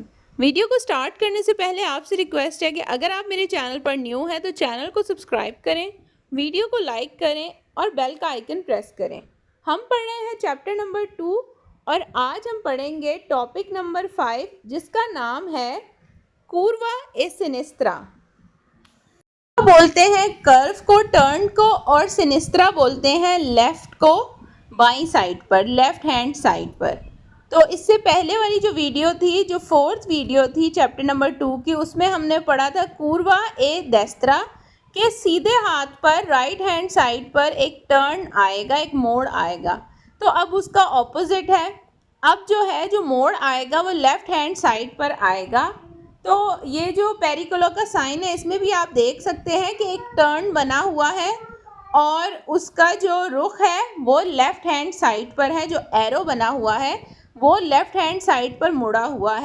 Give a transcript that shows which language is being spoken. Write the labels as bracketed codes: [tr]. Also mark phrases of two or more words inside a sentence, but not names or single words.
[hi] वीडियो को स्टार्ट करने से पहले आपसे रिक्वेस्ट है कि अगर आप मेरे चैनल पर न्यू हैं तो चैनल को सब्सक्राइब करें, वीडियो को लाइक करें और बेल का आइकन प्रेस करें। हम पढ़ रहे हैं [en] chapter number [hi] 2 और आज हम पढ़ेंगे [en] topic number [hi] 5 जिसका नाम है [it] curva e sinistra। [hi] बोलते हैं कर्व को, टर्न को, और सिनिस्ट्रा बोलते हैं लेफ्ट को, बाईं साइड पर, [en] left hand side [hi] पर। तो इससे पहले वाली जो वीडियो थी, जो 4th वीडियो थी [en] chapter number [hi] 2 की, उसमें हमने पढ़ा था [it] curva e destra [hi] के सीधे हाथ पर [en] right hand side [hi] पर एक टर्न आएगा, एक मोड़ आएगा। तो अब उसका ऑपोजिट है, अब जो है जो मोड़ आएगा वो [en] left hand side [hi] पर आएगा। तो ये जो पेरिकोलो का साइन है इसमें भी आप देख सकते हैं कि एक टर्न बना हुआ है और उसका जो रुख है वो [en] left hand side [hi] पर है, जो एरो बना हुआ है वो [en] left hand side [hi] पर मुड़ा हुआ है।